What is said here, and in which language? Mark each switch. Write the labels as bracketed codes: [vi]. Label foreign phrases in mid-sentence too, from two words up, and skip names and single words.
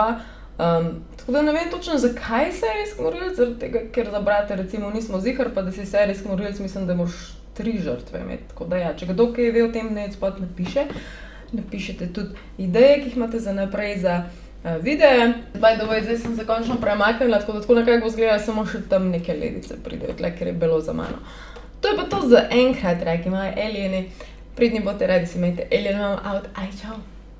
[sl] Tako da ne vem točno, zakaj serijski morilec, zaradi tega, ker za brate recimo nismo ziher, pa da si serijski morilec, mislim, da moraš 3 žrtve imeti. Tako da ja, če kdo kaj ve o tem, naj spod napišete tudi ideje, ki jih imate za naprej za videe. [en] By the way, [sl] zdaj sem se končno premaknila, tako da tako nekako bo izgledala, samo še tam neke ledice pridejo, tle, ker je bilo za mano. To je pa to za enkrat, dragi moji alieni. Pridni bote radi si imejte [en] alien out, [sl] aj čau.